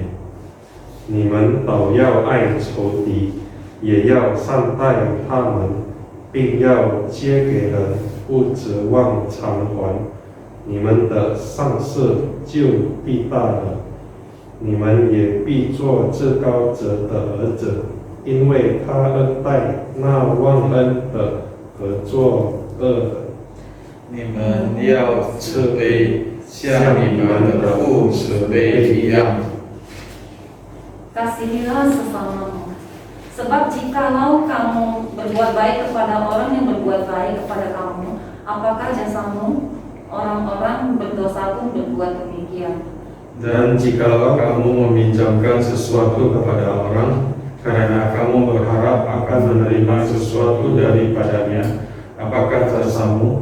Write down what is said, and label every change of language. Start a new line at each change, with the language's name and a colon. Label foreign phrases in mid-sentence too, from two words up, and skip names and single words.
Chinese: 你们倒要爱仇敌，也要善待他们，并要借给人，不指望偿还。你们的善事就必大了。你们也必做至高者的儿子，因为他恩待那忘恩的和作恶的。你们要慈悲，像你们的父慈悲一样。
Indonesian: Kasihilah sesamamu. Sebab jikalau kamu berbuat baik kepada orang yang berbuat baik kepada kamu, apakah jasamu? Orang-orang berdosa pun berbuat demikian. Dan jikalau kamu meminjamkan sesuatu kepada orang, karena kamu berharap akan menerima sesuatu daripadanya, apakah jasamu?